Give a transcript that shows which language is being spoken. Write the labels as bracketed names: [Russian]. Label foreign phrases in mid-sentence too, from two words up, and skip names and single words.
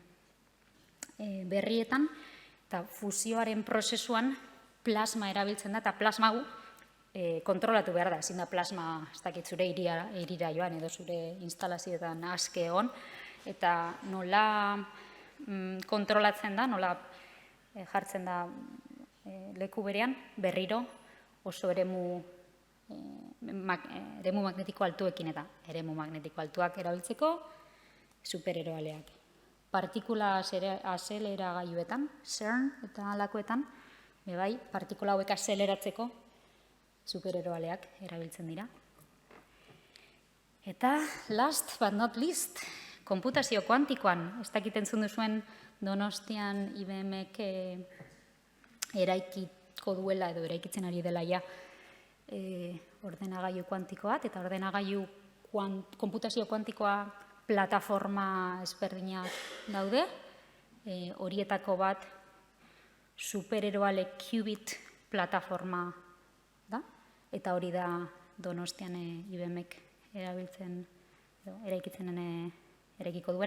[Basque] berrietan, eta fusioaren prozesuan plasma erabiltzen da, eta plasma gu kontrolatu behar da, ezin da plasma ez dakit zure irira joan edo zure instalazioetan aske egon, eta nola kontrolatzen da, nola jartzen da leku berean, berriro oso eremu magnetiko altuekin eta eremu magnetiko altuak erabiltzeko supereroaleak. Partikula azeleragailuetan, CERN eta halakoetan, partikula hauek azeleratzeko supereroaleak erabiltzen dira. Eta, [English] last but not least, [Basque] konputazio kuantikoan, ez dakit entzun duzuen Donostian IBM-ek eraikiko duela edo eraikitzen ari dela ja ordenagailu kuantiko bat, eta ordenagailu konputazio kuantikoa plataforma ezberdinak daude, horietako bat supereroale Qubit plataforma da, eta hori da Donostian IBMek erabiltzen, eraikiko duena.